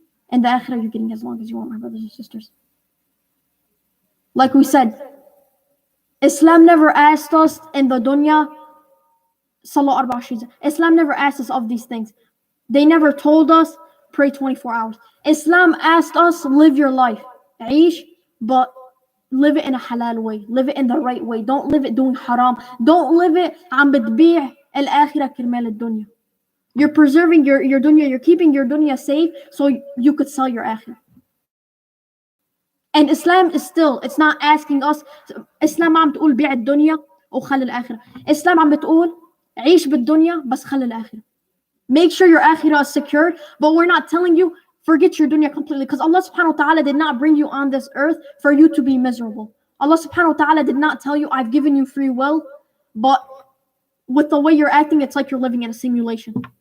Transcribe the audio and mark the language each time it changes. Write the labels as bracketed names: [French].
[English] In the akhirah, you're getting as long as you want, my brothers and sisters. Like we said, Islam never asked us in the dunya, Islam never asked us of these things. They never told us, pray 24 hours. Islam asked us, live your life. Aish, but live it in a halal way. Live it in the right way. Don't live it doing haram. Don't live it [Arabic] عم بتبيع الآخرة كرمال الدنيا. [English] You're preserving your dunya. You're keeping your dunya safe so you could sell your akhirah. And Islam is still, it's not asking us, Islam [Arabic] عم تقول بيع الدنيا وخلي الآخرة. Islam عم بتقول عيش بالدنيا بس خلي الآخرة. [English] Make sure your akhirah is secured, but we're not telling you forget your dunya completely, because Allah subhanahu wa ta'ala did not bring you on this earth for you to be miserable. Allah subhanahu wa ta'ala did not tell you, I've given you free will, but with the way you're acting, it's like you're living in a simulation.